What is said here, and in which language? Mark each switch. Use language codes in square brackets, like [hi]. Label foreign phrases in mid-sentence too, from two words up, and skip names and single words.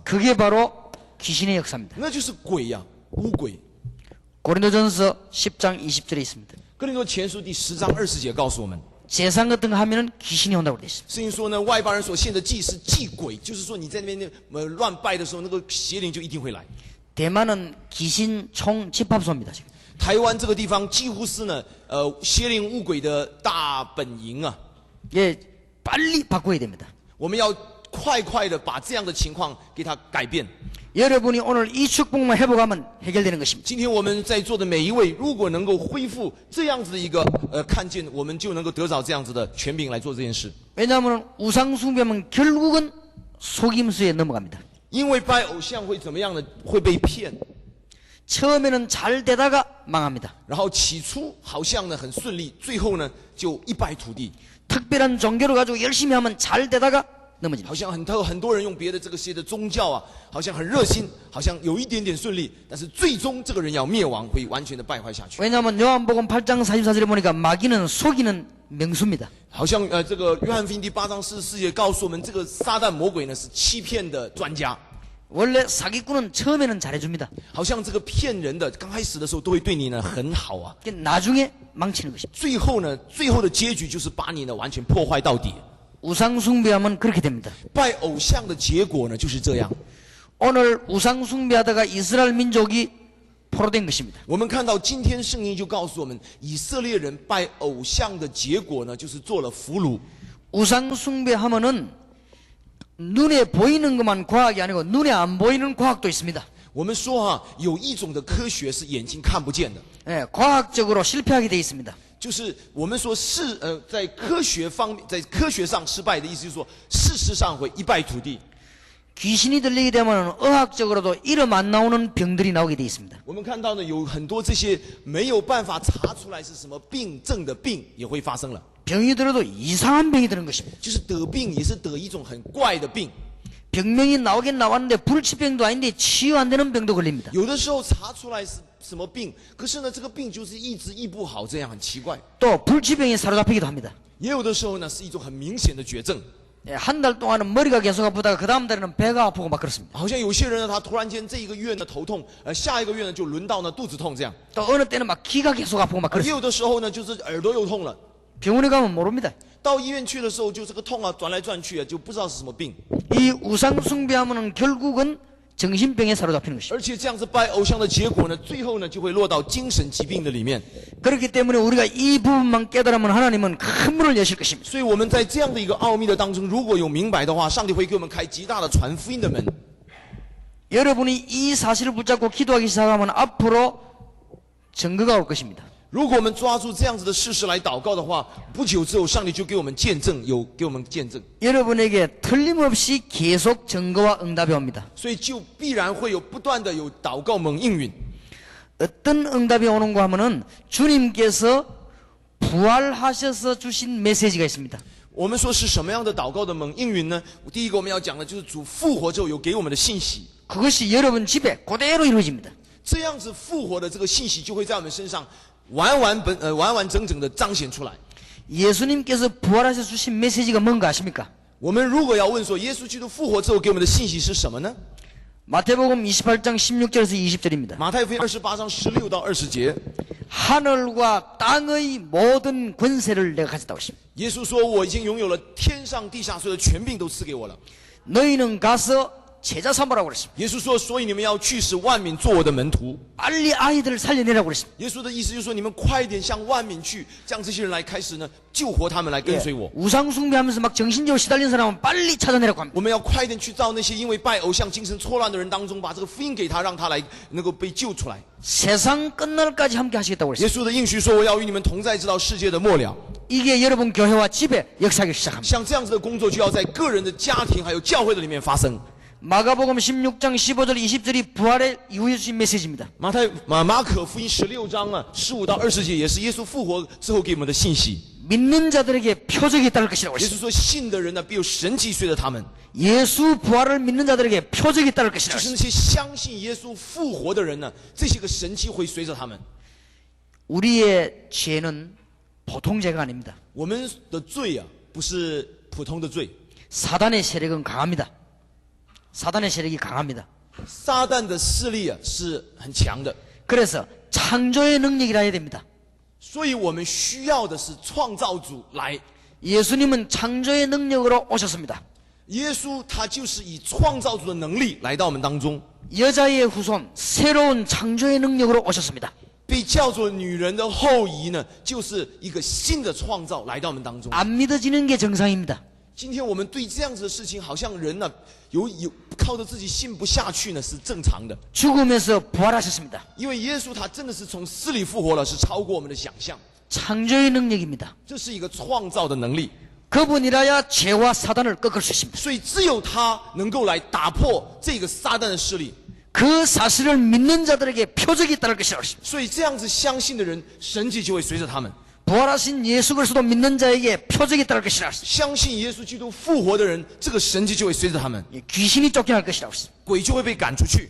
[ko] 그게 바로 귀신의 역사입니다. [zh] 那就是鬼呀、巫鬼。 [ko] 고린도전서 10장 20절에 있습니다. [zh] 哥林多前书第10章20节告诉我们， [ko] 제상 같은 거 하면은 귀신이 온다고 되어 있습니다. [zh] 圣经说呢，外邦人所献的祭是祭鬼，就是说你在那边乱拜的时候，那个邪灵就一定会来。 [ko] 대만은 귀신 총 집합소입니다. 지금. [zh] 台湾这个地方几乎是呢，邪灵巫鬼的大本营啊。 [ko] 예, 빨리 바꿔야 됩니다. [zh] 我们要快的把这样的情况给它改变。 [ko] 여러분이 오늘 이 축복만 회복하면 해결되는 것입니다. [zh] 今天我们在座的每一位，如果能够恢复这样子的一个看见，我们就能够得着这样子的权柄来做这件事。 [ko] 왜냐하면 우상 숭배하면 결국은 속임수에 넘어갑니다. [zh] 因为拜偶像会怎么样呢？会被骗， [ko] 처음에는 잘 되다가 망합니다. [zh] 然后起初好像呢很顺利，最后呢就一败涂地。 [ko] 특별한 종교를 가지고 열심히 하면 잘 되다가 넘어집니다. [zh] 好像很多人用别的这个些的宗教啊，好像很热心，好像有一点点顺利，但是最终这个人要灭亡，会完全的败坏下去。 [ko] 왜냐하면 요한복음 8장 44절에 보니까 마귀는 속이는 명수입니다. [zh] 好像这个约翰福音第8章44节告诉我们，这个撒旦魔鬼呢是欺骗的专家。 [ko] 원래 사기꾼은 처음에는 잘해줍니다. [zh] 好像这个骗人的，刚开始的时候都会对你呢很好啊， [ko] 나중에 망치는 것입니다. [zh] 最后的结局就是把你呢完全破坏到底。 [ko] 우상 숭배하면 그렇게 됩니다. [zh] 拜偶像的结果呢就是这样。 [ko] 오늘 우상 숭배하다가 이스라엘 민족이 포로된 것입니다. [zh] 我们看到今天圣经就告诉我们，以色列人拜偶像的结果呢，就是做了俘虏。 [ko] 우상 숭배하면은 눈에 보이는 것만 과학이 아니고 눈에 안 보이는 과학도 있습니다. [zh] 我们说哈、有一种的科学是眼睛看不见的， [ko] 예, 과학적으로 실패하게 돼 있습니다. [zh] 就是我们说在科学方面，在科学上失败的意思，就是说事实上会一败涂地。 [ko] 귀신이 들리게 되면 의학적으로도 이름 안 나오는 병들이 나오게 돼 있습니다. [zh] 我们看到呢，有很多这些没有办法查出来是什么病症的病也会发生了， [ko] 병이 들어도 이상한 병이 드는 것입니다. [zh] 就是得病也是得一种很怪的病， [ko] 병명이 나오긴 나왔는데 불치병도 아닌데 치유 안 되는 병도 걸립니다. [zh] 有的时候查出来是什么病，可是呢这个病就是一直医不好，这样很奇怪。 [ko] 또 불치병에 사로잡히기도 합니다. [zh] 也有的时候呢是一种很明显的绝症， [ko] 예, 한 달 동안은 머리가 계속 아프다가 그 다음 달에는 배가 아프고 막 그렇습니다. [zh] 好像有些人呢他突然间这一个月呢头痛，下一个月呢就轮到呢肚子痛这样， [ko] 또 어느 때는 막 귀가 계속 아프고 막 [zh] 也 [ko] 그렇습니다. [zh] 有的时候呢就是耳朵又痛了， [ko] 병원에 가면 모릅니다. [zh] 到医院去的时候就这个痛啊转来转去啊就不知道是什么病， [ko] 이 우상 숭배하면은 결국은 정신병에 사로잡히는 것입니다. [zh] 而且这样子拜偶像的结果呢，最后呢就会落到精神疾病的里面。 [ko] 그렇기 때문에 우리가 이 부분만 깨달으면 하나님은 큰 문을 여실 것입니다. [zh] 所以我们在这样的一个奥秘的当中，如果有明白的话，上帝会给我们开极大的传福音的门。 [ko] 여러분이 이 사실을 붙잡고 기도하기 시작하면 앞으로 증거가 올 것입니다. [zh] 如果我们抓住这样子的事实来祷告的话，不久之后，上帝就给我们见证，给我们见证， [ko] 여러분에게 틀림없이 계속 증거와 응답이 옵니다. [zh] 所以就必然会有不断的有祷告蒙应允。 [ko] 어떤 응답이 오는가 하면은 주님께서 부활하셔서 주신 메시지가 있습니다. [zh] 我们说是什么样的祷告的蒙应允呢？第一个我们要讲的就是主复活之后有给我们的信息， [ko] 그것이 여러분 집에 그대로 이루어집니다. [zh] 这样子复活的这个信息就会在我们身上完整整的彰显出来。 [ko] 예수님께서 부활하셔서 주신 메시지가 뭔가 아십니까? [zh] 我们如果要问说耶稣基督复活之后给我们的信息是什么呢？ [ko] 마태복음 28장 16절에서 20절입니다. [zh] 马太福音28章16到20节， [ko] 하늘과 땅의 모든 권세를 내가 가졌다고 했습니다. [zh] 耶稣说：“我已经拥有了天上地下所有的权柄都赐给我了。 [ko] 너희는 가서 제자 삼으라고 그랬습니다. [zh] 耶稣说，所以你们要去使万民做我的门徒。 [ko] 빨리 아이들을 살려내라고 그랬습니다. [zh] 耶稣的意思就是说，你们快一点向万民去，将这些人来开始呢救活他们，来跟随我。 [ko] 우상 숭배하면서 막 정신적으로 시달린 사람은 빨리 찾아내라고 합니다. [zh] 我们要快一点去到那些因为拜偶像精神错乱的人当中，把这个福音给他，让他来能够被救出来。 [ko] 세상 끝날까지 함께 하시겠다고 [zh] 耶 [ko] 그랬습니다. [zh] 稣的应许说，我要与你们同在，直到世界的末了。 [ko] 이게 여러분 교회와 집에 역사하기 시작합니다. [zh] 像这样子的工作，就要在个人的家庭还有教会的里面发生。 [ko] 마가복음 16장 15절 20절이 부활의 이후에 주신 메시지입니다. [zh] 马可福音16章啊15到20节，也是耶稣复活之后给我们的信息。 [ko] 믿는 자들에게 표적이 따를 것이라고 [zh] 耶稣 [ko] 했습니다. [zh] 说，信的人呢必有神迹随着他们， [ko] 예수 부활을 믿는 자들에게 표적이 따를 [zh] 就 [ko] 것이라고 [zh] 是 [ko] 했습니다. [zh] 那些相信耶稣复活的人呢，这些个神迹会随着他们。 [ko] 우리의 죄는 보통 죄가 아닙니다. [zh] 我们的罪啊，不是普通的罪， [ko] 사단의 세력은 강합니다. 사단의 세력이 강합니다. [zh] 撒旦的势力啊是很强的， [ko] 그래서 창조의 능력이라 해야 됩니다. [zh] 所以我们需要的是创造主来。 [ko] 예수님은 창조의 능력으로 오셨습니다. [zh] 耶稣他就是以创造主的能力来到我们当中， [ko] 여자의 후손 새로운 창조의 능력으로 오셨습니다. [zh] 被叫做女人的后裔呢，就是一个新的创造来到我们当中。 [ko] 안 믿어지는 게 정상입니다. [zh] 今天我们对这样子的事情，好像人呢有靠着自己信不下去呢，是正常的。 [ko] 죽음에서 부활하셨습니다. [zh] 因为耶稣他真的是从死里复活了，是超过我们的想象。 [ko] 창조의 능력입니다. [zh] 这是一个创造的能力， [ko] 그분이라야 죄와 사단을 꺾을 수 있습니다. [zh] 所以只有他能够来打破这个撒旦的势力。 [ko] 그 사실을 믿는 자들에게 표적이 따를 것이라고 했습니다. [zh] 所以这样子相信的人，神迹就会随着他们。 [ko] 부활하신 예수 그리스도 믿는 자에게 표적이 따를 것이라고 했습니다. [zh] 相信耶稣基督复活的人，这个神迹就会随着他们， [ko] 귀신이 쫓겨날 것이라고 했습니다. [zh] 鬼就会被赶出去，